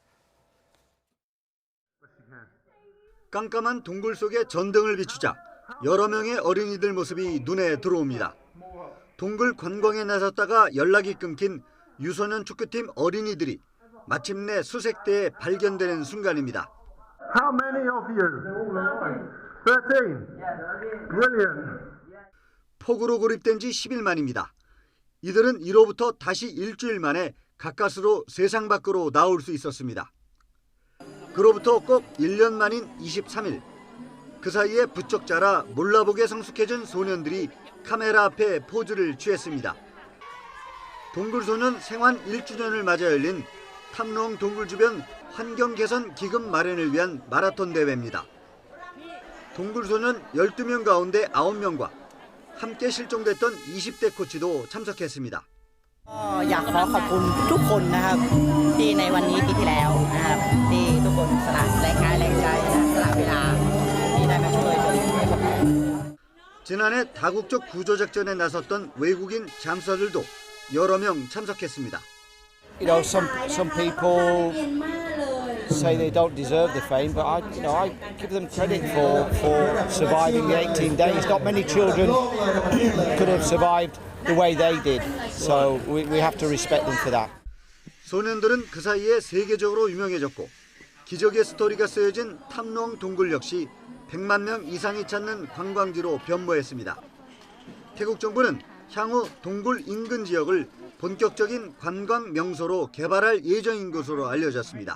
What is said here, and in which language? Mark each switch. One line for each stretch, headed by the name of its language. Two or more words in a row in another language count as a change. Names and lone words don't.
Korean: 깜깜한 동굴 속에 전등을 비추자 여러 명의 어린이들 모습이 눈에 들어옵니다. 동굴 관광에 나섰다가 연락이 끊긴 유소년 축구팀 어린이들이 마침내 수색대에 발견되는 순간입니다.
English: How many of you? 13. Brilliant.
Korean: 폭우로 고립된 지 10일 만입니다. 이들은 이로부터 다시 일주일 만에 가까스로 세상 밖으로 나올 수 있었습니다. 그로부터 꼭 1년 만인 23일. 그 사이에 부쩍 자라 몰라보게 성숙해진 소년들이 카메라 앞에 포즈를 취했습니다. 동굴소년 생환 1주년을 맞아 열린 탐롱 동굴 주변 환경 개선 기금 마련을 위한 마라톤 대회입니다. 동굴소년 12명 가운데 9명과 함께 실종됐던 20대 코치도 참석했습니다.
Thai: อยากขอขอบคุณทุกคนนะครับที่ในวันนี้ปีที่แล้วนะครับที่ทุกคนสละแรงกายแรงใจสละเวลาที่ได้มาช่วย
Korean: 지난해 다국적 구조작전에 나섰던 외국인 잠수사들도 여러 명 참석했습니다.
English: You know, some people say they don't deserve the fame, but I give them credit for surviving the 18 days. Not many children could have survived the way they did, so we have to respect them for that.
Korean: 소년들은 그 사이에 세계적으로 유명해졌고 기적의 스토리가 쓰여진 탐롱 동굴 역시 100만 명 이상이 찾는 관광지로 변모했습니다. 태국 정부는 향후 동굴 인근 지역을 본격적인 관광 명소로 개발할 예정인 것으로 알려졌습니다.